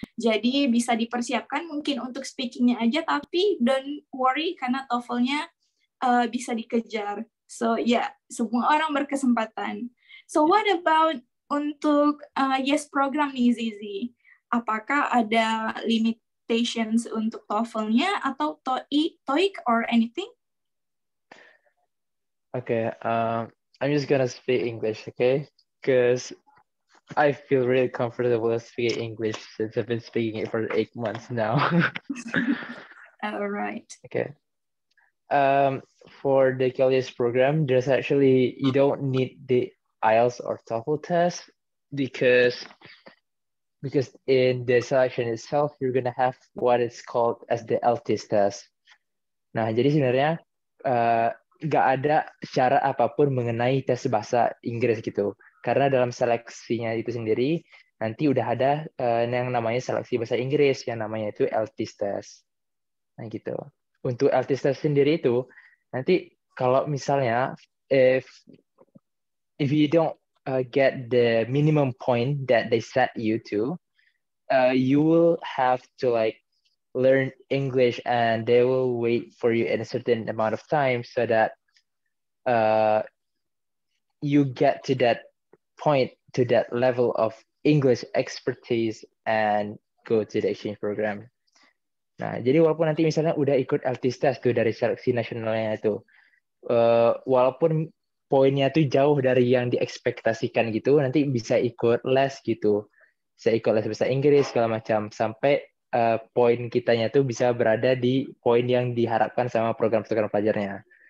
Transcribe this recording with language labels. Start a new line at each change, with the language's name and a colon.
Indonesian: Jadi bisa dipersiapkan mungkin untuk speakingnya aja, tapi
English: don't worry
Indonesian: karena TOEFL-nya bisa dikejar. So semua orang berkesempatan. So
English: what about
Indonesian: untuk YES program nih Zizi? Apakah ada limitations untuk TOEFL-nya atau TOEIC or anything?
English: Okay, I'm just gonna speak English, okay? Because I feel really comfortable speaking English since I've been speaking it for 8 months now. All right. Okay. For the KLS program, there's actually, you don't need the IELTS or TOEFL test because in the selection itself, you're gonna have what is called as the LTIS test.
Indonesian: Nah, jadi sebenarnya nggak ada syarat apapun mengenai tes bahasa Inggris gitu. Karena dalam seleksinya itu sendiri, nanti udah ada yang namanya seleksi bahasa Inggris, yang namanya itu LTIS test. Nah gitu. Untuk LTIS test sendiri itu, nanti kalau misalnya,
English: if you don't get the minimum point that they set you to, you will have to like learn English and they will wait for you in a certain amount of time so that you get to that point, to that level of English expertise and go to the exchange program.
Indonesian: Nah, jadi walaupun nanti misalnya udah ikut LTIS test tuh dari seleksi nasionalnya itu, walaupun poinnya tuh jauh dari yang diekspektasikan gitu, nanti bisa ikut les gitu. Bisa ikut les bahasa Inggris segala macam sampai poin kitanya tuh bisa berada di poin yang diharapkan sama program-program pelajarnya.